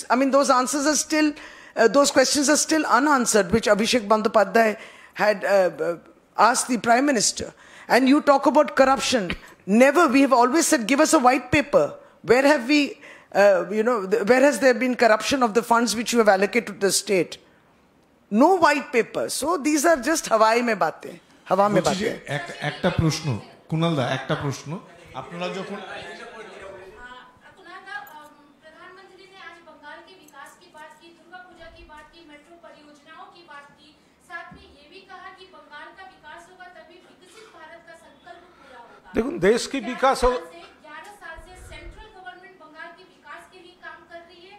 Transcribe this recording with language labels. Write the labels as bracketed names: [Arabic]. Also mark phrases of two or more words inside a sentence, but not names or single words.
[English] I mean, those answers are still, those questions are still unanswered, which Abhishek Bandyopadhyay had asked the Prime Minister. And you talk about corruption. Never, we have always said, give us a white paper. Where have we, where has there been corruption of the funds which you have allocated to the state? No white paper. So these are just [Hindi] हवाई में बातें. हवा में बातें. [Bangla] একটা প্রশ্ন কুনাল দা একটা প্রশ্ন আপনারা যখন [Hindi] प्रधानमंत्री ने आज बंगाल के विकास की बात की, दुर्गा पूजा की बात की, मेट्रो परियोजनाओं की बात की, साथ में ये भी कहा कि बंगाल का विकास होगा तभी विकसित भारत का संकल्प पूरा होगा। देखो देश की विकास हो 11 साल से [English] central government [Hindi] बंगाल के विकास के लिए काम कर रही है।